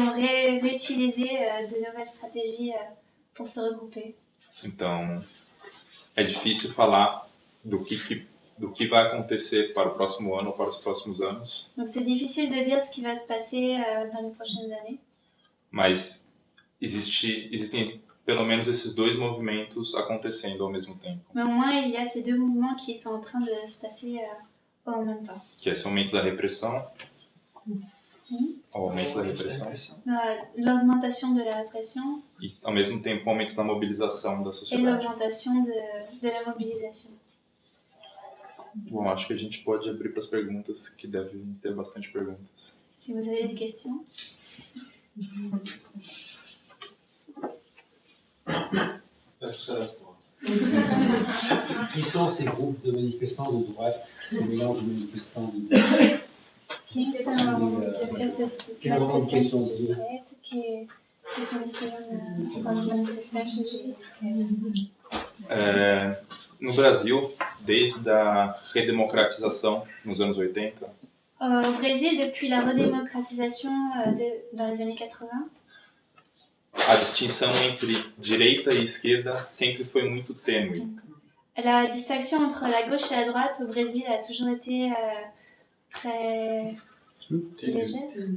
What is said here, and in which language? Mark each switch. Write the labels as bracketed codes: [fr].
[fr] ont réutilisé de nouvelles stratégies pour se regrouper. [pt] Então, é difícil falar do que vai acontecer para o próximo ano ou para os próximos anos, [fr] Donc c'est difficile de dire ce qui va se passer dans les prochaines années. [pt] mas existem pelo menos esses dois movimentos acontecendo ao mesmo tempo, [fr] Mais au moins, il y a ces deux mouvements qui sont en train de se passer en même temps. [pt] que é esse aumento da repressão, o aumento da repressão, [fr] L'augmentation de la répression [pt] e ao mesmo tempo o aumento da mobilização da [fr] et [pt] sociedade. [fr] l'augmentation de la mobilisation. [pt] Bom, acho que a gente pode abrir para as perguntas, que devem ter bastante perguntas. [fr] Si vous avez des questions. Qui sont ces groupes de manifestants de droite, ces mélanges de manifestants de droite? [pt] Quem são essas manifestantes de direita que se misturam com as manifestantes de esquerda? No Brasil, desde a redemocratização nos anos 80, [fr] Au Brésil, depuis la redémocratisation dans les années 80, [pt] a distinção entre direita e esquerda sempre foi muito tênue. [fr] la distinction entre la gauche et la droite au Brésil a toujours été très légère.